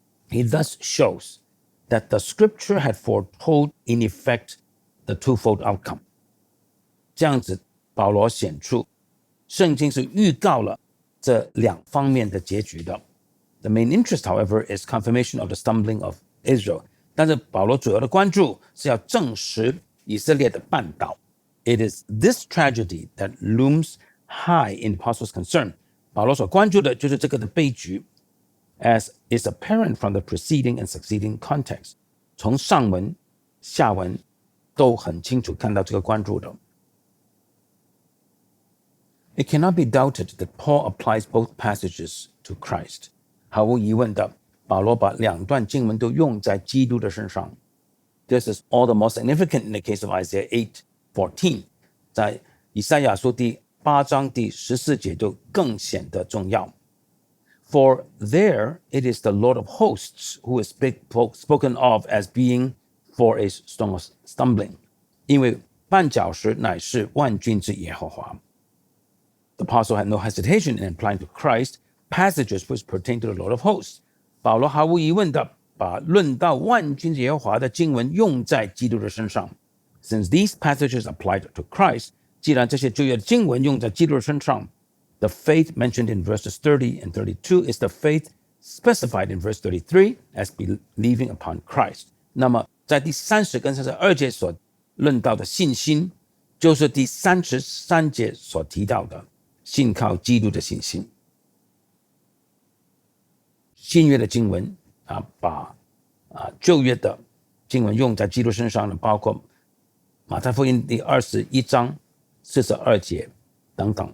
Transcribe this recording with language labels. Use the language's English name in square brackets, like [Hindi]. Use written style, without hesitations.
[English] He thus shows that the scripture had foretold in effect the twofold outcome。 [Chinese] 这样子，保罗显出圣经是预告了这两方面的结局的。 [English] The main interest, however, is confirmation of the stumbling of Israel。 [Chinese] 但是保罗主要的关注是要证实以色列的绊倒。 [English] It is this tragedy that looms high in the apostles' concern。 [Chinese] 保罗所关注的就是这个的悲剧。 [English] As is apparent from the preceding and succeeding context， [Chinese] 从上文、下文都很清楚看到这个关注的。 [English] It cannot be doubted that Paul applies both passages to Christ。 [Chinese] 毫无疑问的，保罗把两段经文都用在基督的身上。 [English] This is all the more significant in the case of Isaiah 8:14。 [Chinese] 在以赛亚书第8章第14节就更显得重要。 [English] For there it is the Lord of hosts who is spoken of as being for a stone of stumbling。 [Chinese] 因为绊脚石乃是万军之耶和华。 [English] The apostle had no hesitation in applying to Christ passages which pertain to the Lord of hosts。 [Chinese] 保罗毫无疑问的把论到万军耶和华的经文用在基督的身上。 [English] Since these passages applied to Christ， [Chinese] 既然这些旧约的经文用在基督的身上， [English] the faith mentioned in verses 30 and 32 is the faith specified in verse 33 as believing upon Christ。 [Chinese] 那么在第30跟32节所论到的信心，就是第33节所提到的信靠基督的信心。新约的经文把旧约的经文用在基督身上的，包括马太福音第21章42节等等。